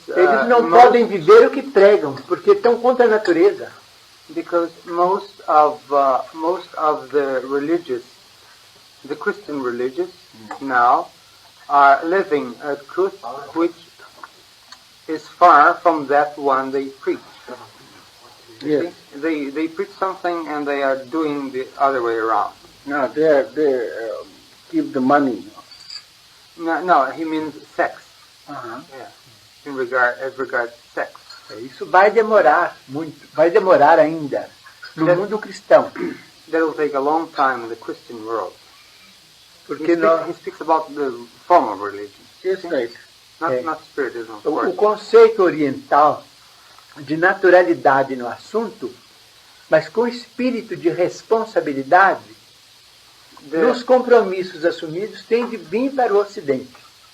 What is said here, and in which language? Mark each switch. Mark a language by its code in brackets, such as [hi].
[pt] Eles não podem viver o que pregam, porque estão contra a natureza. [en] Because most of the Christian religious now are living a truth which is far from that one they preach. Yes. They preach something and they are doing the other way around. No, they keep the money. No, he means sex. Uh-huh. Yeah. As regards sex. [pt] Isso vai demorar muito, vai demorar ainda no mundo cristão. [en] That will take a long time in the Christian world. [pt] Porque [en] He speaks about the form of religion. Yes, right. Not spiritism, of [pt] o [en] course. [pt] conceito oriental de naturalidade no assunto, mas com espírito de responsabilidade, nos compromissos assumidos, tem de vir para o Ocidente.